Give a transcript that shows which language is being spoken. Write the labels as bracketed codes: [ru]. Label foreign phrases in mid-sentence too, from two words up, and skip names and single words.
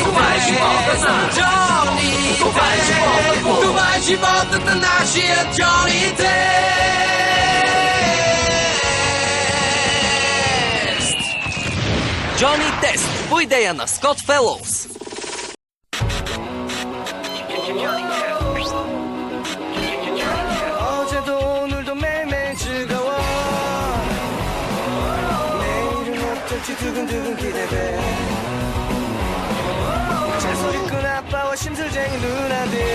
[bg] Това е живота на Джони. Това е животът. Това е животът на нашия Джони Тест. Джони Тест по идея на Скот Фелоус. [ko] 어제도 오늘도 매일매일 즐거워 내일은 어떨지 두근두근 기대돼 잔소리꾼 아빠와 심술쟁이 누나들